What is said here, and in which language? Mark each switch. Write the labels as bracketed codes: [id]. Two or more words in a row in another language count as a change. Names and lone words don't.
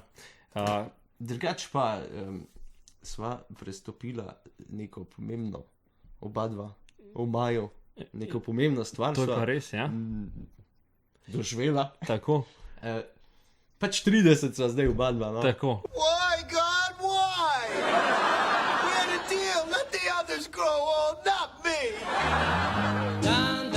[sl] Drugač pa sva prestopila neko pomembno, oba dva, v maju, neko pomembno stvar. To je pa res, ja. Doživela. Tako. Pač 30 sva zdaj oba dva, no. Tako. [en] Why, God, why? We had a deal, let the others grow old, not me.